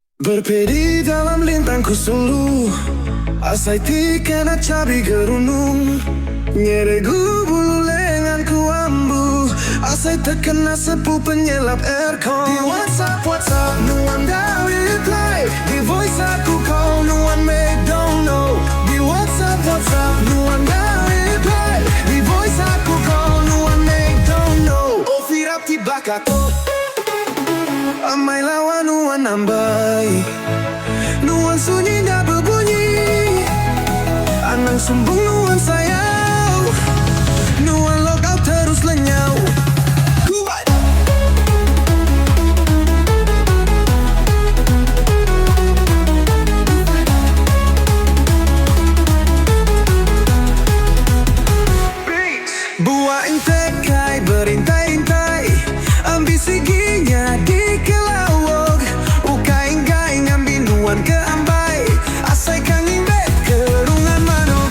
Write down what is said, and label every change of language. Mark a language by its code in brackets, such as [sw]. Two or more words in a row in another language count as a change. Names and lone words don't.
[iba] Berpedi dalam lintangku sulu, asai tikena cabi gerunung, nyeregu bulu lenganku ambu, asai terkena sepu penyelap aircon. Di WhatsApp nuan dah reply, di voice aku call nuan make [en] don't know. [iba] Di WhatsApp nuan dah reply, di voice aku call nuan make [en] don't know. [iba] Oh firap tiba kato, amai lawan nuan nambai, nuan sunyi dah berbunyi, anang sumbung nuan sayang, nuan logout terus lenyau. Buah intekai berintai-intai, ambisi ginya di kelawog, ukaing-gaing ambil nuan ke ambai, asai kanging bet kerungan manok.